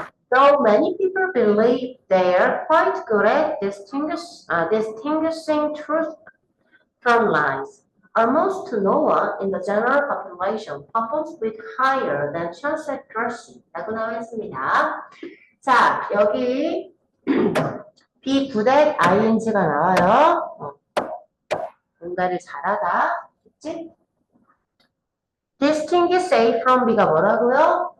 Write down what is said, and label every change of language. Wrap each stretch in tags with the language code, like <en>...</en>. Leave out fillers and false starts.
<en>Though many people believe they are quite good at distinguishing truth from lies, almost no one in the general population performs with higher than chance accuracy.</en> <ko>라고 나와 있습니다. 자, 여기 be good at ing가 나와요. 뭔가를 잘하다. 그치? distinguish A from B가 뭐라고요?</ko>